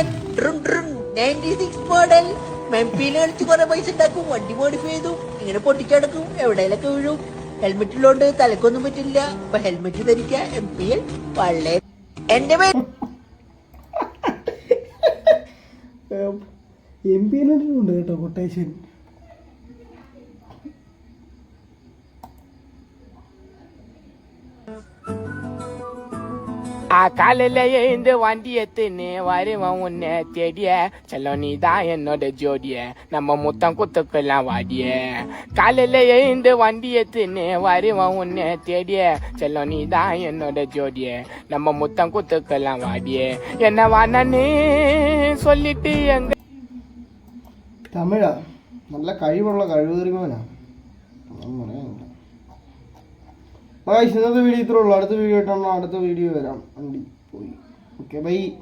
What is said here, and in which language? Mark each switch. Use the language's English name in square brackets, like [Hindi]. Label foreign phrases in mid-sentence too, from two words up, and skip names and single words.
[Malayalam] 96 മോഡൽ. മെംപിയിൽ കളിച്ച് കുറെ പൈസ ഉണ്ടാക്കും. വണ്ടി മോഡിഫൈ ചെയ്തു ഇങ്ങനെ പൊട്ടിച്ചടക്കും. എവിടെയൊക്കെ വീഴും. ഹെൽമെറ്റിലോണ്ട് തലക്കൊന്നും പറ്റില്ല. ഇപ്പൊ ഹെൽമെറ്റ് ധരിക്കുക. MP-യിൽ വളരെ എന്റെ MP-ലുണ്ട് കേട്ടോ കൊട്ടേഷൻ. [Tamil] காலையில எழுந்து வண்டி எத்துன்னு வருவன் உன்னை தேடிய செல்ல நீ தான் என்னோட ஜோடிய நம்ம முத்தம் குத்துக்கெல்லாம் வாடிய காலையில எழுந்து வண்டி எத்துன்னு வருவன் உன்னை தேடிய செல்ல நீ தான் என்னோட ஜோடிய நம்ம முத்தம் குத்துக்கெல்லாம் வாடிய என்ன வானன்னு சொல்லிட்டு எங்க [Malayalam] തമിഴാ. നല്ല കഴിവുള്ള കഴിവേറിയവനാ. ഇന്നത്തെ വീഡിയോ ഇത്രേ ഉള്ളൂ. അടുത്ത വീഡിയോ ഇട്ടാണോ അടുത്ത വീഡിയോ വരാം. വണ്ടി പോയി. ഓക്കെ ബൈ.